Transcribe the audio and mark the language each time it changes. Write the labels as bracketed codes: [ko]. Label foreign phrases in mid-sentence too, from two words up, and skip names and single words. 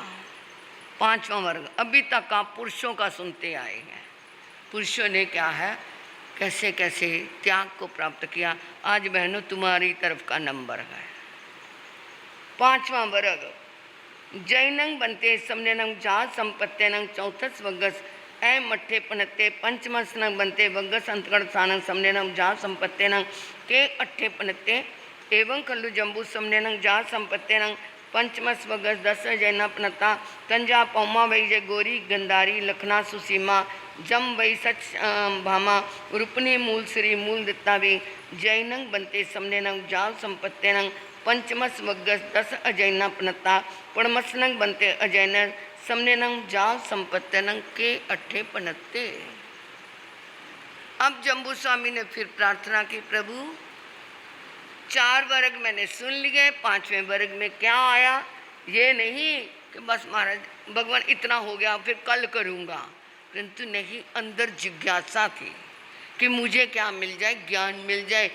[hi] 5वां वर्ग अभी तक आप पुरुषों का सुनते आए हैं। पुरुषों ने क्या है, कैसे कैसे त्याग को प्राप्त किया। आज बहनों तुम्हारी तरफ का नंबर है। [pra] 5वां वर्ग जैनंग बनते समनंग जा संपत्त्यनंग चौथस वग्गस ऐ मठ्ठे पनत्ते पंचमसनंग बनते वग्गस अंतगढ़ सानंग समनंग जा संपत्त्यनंग के अट्ठे पनत्ते एवं खल्लु जम्बू समनंग जा संपत्त्यनंग पंचमस वगस 10 जैना पनता तंजा पौमा वही जय गोरी गंधारी लखना सुसीमा जम वही सच भामा रूपनी मूल श्री मूल दित्तावी जैनंग बनते समनंग जा संपत्त्यनंग पंचमस वगस 10 अजैना पनता पड़मसनंग बनते अजैन समनंग जा संपत्त्यनंग के अट्ठे पनत्ते। [hi] अब जम्बू स्वामी ने फिर प्रार्थना की, प्रभु 4 वर्ग मैंने सुन लिए, 5वें वर्ग में क्या आया? ये नहीं कि बस महाराज भगवान इतना हो गया फिर कल करूँगा, परंतु नहीं, अंदर जिज्ञासा थी कि मुझे क्या मिल जाए, ज्ञान मिल जाए।